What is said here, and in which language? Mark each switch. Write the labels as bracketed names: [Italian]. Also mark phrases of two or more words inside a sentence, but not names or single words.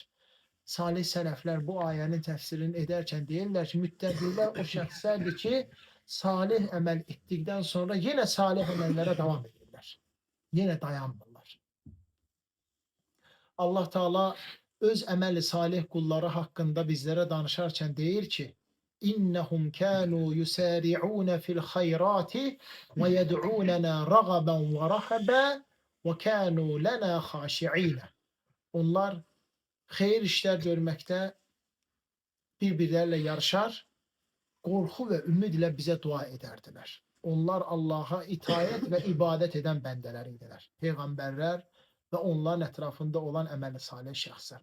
[Azerbaijani] Salih sələflər bu ayənin təfsirini edərkən deyirlər ki, müttəqilər o şəxslərdir ki, salih əməl etdikdən sonra yenə salih əməllərə davam edirlər. Yenə dayanmırlar. Allah Teala öz əməli salih qulları haqqında bizlərə danışarkən deyir ki: [Arabic] "إنهم كانوا يسارعون في الخيرات ويدعوننا رغبا ورهبا وكانوا لنا خاشعين." [Azerbaijani] Onlar xeyir işlər görməkdə bir-birlərlə yarışar, qorxu və ümid ilə bizə dua edərdilər. Onlar Allah'a itaət və ibadət edən bəndələr idilər. Peyğəmbərlər və onların ətrafında olan əməli salih şəxslər.